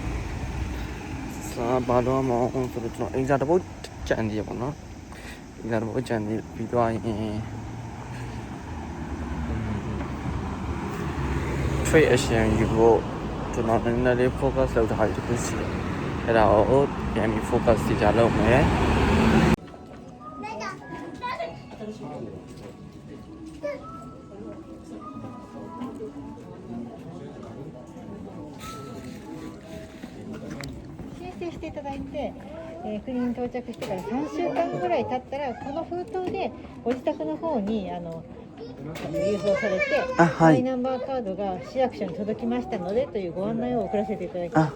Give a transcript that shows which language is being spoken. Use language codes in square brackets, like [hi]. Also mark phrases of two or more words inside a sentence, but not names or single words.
[my] ဘာလို့မအောင်ဆိုတော့ကျွန်တော်အင်ဂျာတပုတ်ကြံနေရပေါ့နော်ဒီကတော့ကြံနေပြီးတော့ရင် [en] trade action [my] ယူဖို့ကျွန်တော်နည်းနည်းလေး focus လုပ်ထားပြီးတခုရှိတယ်အဲ့ဒါကိုပြန်ပြီး focus ကြလုပ်မယ် [ja] していただいて、国に到着してから3週間ぐらい経ったらこの封筒でご自宅の方に郵送されて、マイナンバーカードが市役所に届きましたのでというご案内を送らせていただきます。